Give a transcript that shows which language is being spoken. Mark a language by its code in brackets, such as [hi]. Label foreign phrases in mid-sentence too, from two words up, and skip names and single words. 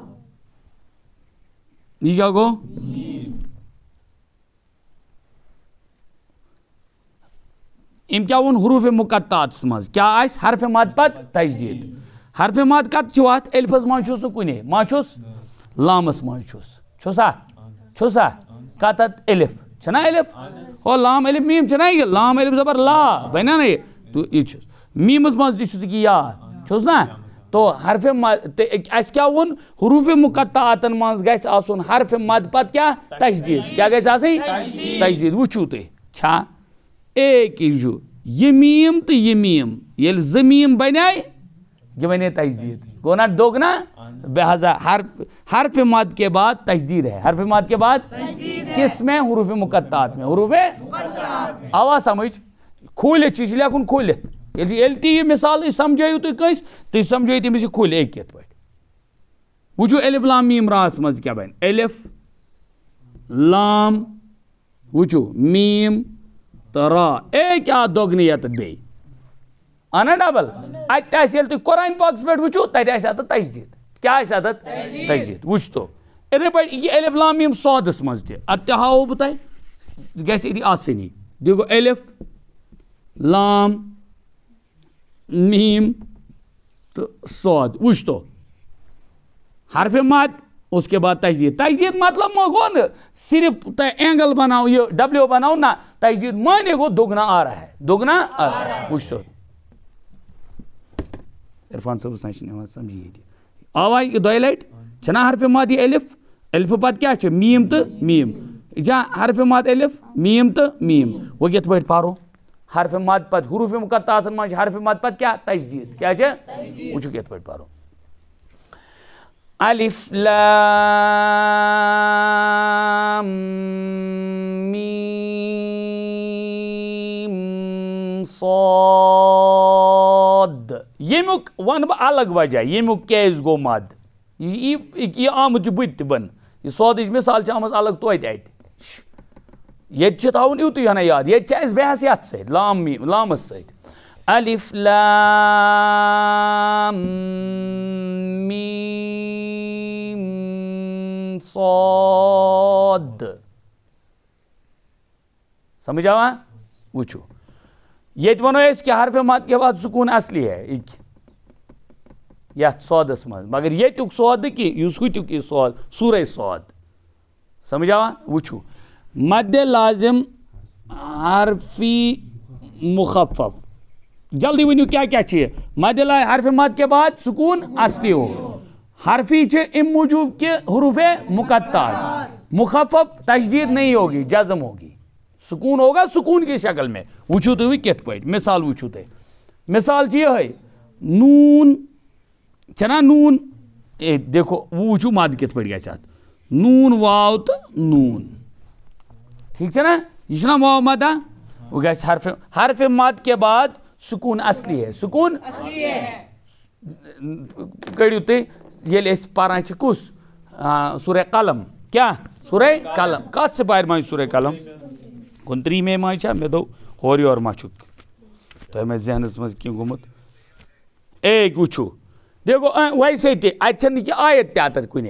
[ks] یہِ کیٛاہ گوٚو أمۍ کیٛاہ ووٚن حروف مقطعاتس منٛز کیٛاہ آسہِ حرفِ مد پتہٕ تجدید حرفِ مد کتھ چھُ اَتھ الفس منٛز چھُس نہٕ کُنے ما چھُس لامس منٛز چھُسا کتھ اتھ الف چھنا الف ہو لام الف میٖم چھنا یہِ لام الف زبر لا بنیا نا یہِ تو یہِ چھُس میٖمس منٛز تہِ چھُس یہِ یاد چھُس نا تو حرفِ مد اَسہِ کیٛاہ ووٚن حروف مقطعاتن منٛز گژھِ آسُن حرفِ مد پتہٕ کیٛاہ تجدید کیٛاہ گژھِ آسٕنۍ تجدید وٕچھِو تُہۍ چھا [ur] ایک ہی [ks] چھُ یہِ میٖم تہٕ یہِ میٖم ییٚلہِ زٕ میٖم بنے یہ بنے تجدید گوٚو نا دوٚگ نا [ur] لہٰذا حرف مد کے بعد تجدید ہے حرف مد کے بعد کس میں حروف مقطعات میں [ks] حروف آوا سمجھ کھوٗلِتھ چھُ لیکھُن کھوٗلِتھ ییٚلہِ تہِ یہِ مثال سمجھٲیِو تُہۍ کٲنٛسہِ تُہۍ سمجھٲیِو تٔمِس یہِ کھوٗلہِ أکۍ یِتھ پٲٹھۍ وٕچھِو الف لام میٖم راہس منٛز کیٛاہ بنہِ الف لام وٕچھِو میٖم تہٕ را کیٛاہ دوٚگ نہٕ ییٚتٮ۪تھ بیٚیہِ اَنا ڈبل اَتہِ آسہِ ییٚلہِ تُہۍ قرآن پاکس پٮ۪ٹھ وٕچھِو تَتہِ آسہِ اَتٮ۪تھ تجدید کیٛاہ آسہِ اَتٮ۪تھ تجدید وٕچھتو یِتھَے پٲٹھۍ یہِ الف لام میٖم صادس منٛز تہِ اَتھ تہِ ہاوو بہٕ تۄہہِ گژھِ أتی آسٲنی بیٚیہِ گوٚو الف لام میٖم تہٕ صاد وٕچھتو حرفِ مد [ur] اس کے بعد [ks] تجدید. [ur] تجدید مطلب ما گو نا صرف اینگل بناؤ یہ ڈبلیو بناؤ نا, تجدید مانے گو دگنا آ رہا ہے, دگنا آ رہا ہے. [ks] وچھ سو عرفان صاحب سمجھ سمجھیے آواز دۄیہِ لٹہِ چھنا حرف ماد یہ الف, الف پتہٕ کیا چھُ میم تو میم, جہاں حرف ماد الف میم تو میم. وہ کت پٲٹھۍ پرو حرف ماد پتہٕ حروف مقطعات منٛز حرف ماد پتہٕ کیا تجدید, کیا چھِ وٕچھو کت پٲٹھۍ پرو. [ar] الف لام میم صاد. [ks] یمیُک ون بہٕ الگ وجہ یمیُک کیازِ گوٚو مد, یہ آمُت چھُ بٕتہِ تہِ بن, یہ سودٕچ مثال چھِ آمٕژ الگ توتہِ اَتہِ. ییٚتہِ چھُ تھاوُن یُتُے ہنا یاد, ییٚتہِ چھِ اَسہِ بحث یتھ سۭتۍ لام میم لامس سۭتۍ. [ar] الف لام میم صاد. [ks] سمجھ آوا. وچھو ییٚتہِ ونو أسۍ [ur] کہ حرف مد کے بعد سکون اصلی ہے [ks] یتھ سودس منٛز, مگر ییٚتیُک سود نہٕ کینٛہہ یُس ہُتیُک یہِ سود سورہ سود. سمجھ آوا. وچھو مد لازم حرفی مخفف, جلدی ونیو کیا کیا چھ مد [ur] حرف مد کے بعد سکون اصلی ہو. حرفی چھ ام موجوب کہ حروف مقطعات, مخفف تشدید نہیں ہوگی جزم ہوگی, سکون ہوگا سکون کی شکل میں. [ks] وچھو تو کت پٲٹھۍ مثال وچھو تُہۍ, مثال چھ یہے نون چھنا نون, [ur] دیکھو وہ [ks] وچھو مد کت پٲٹھۍ گژھِ اتھ نون واو تو نون, [ur] ٹھیک ہے نا, [ks] یہ چھنا واو مدہ وہ گژھِ [ur] حرف مد کے بعد سکون اصلی ہے, [ks] سکون اصلی ہے. کڑیو تُہۍ ییٚلہِ أسۍ پران چھِ کُس سورہ قلم, کیا سورہ قلم, کتھ سپارِ منٛز سورہ قلم 29 منٛز چھا, مےٚ دوٚپ ہورٕ یورٕ ما چھُ تۄہہِ ما ذہنس منٛز کینٛہہ گوٚمُت. ایک وٕچھو [ur] دیکھو ویسے [ks] تہِ اتہِ چھنہٕ کینٛہہ آیت تہِ اتٮ۪تھ کُنے.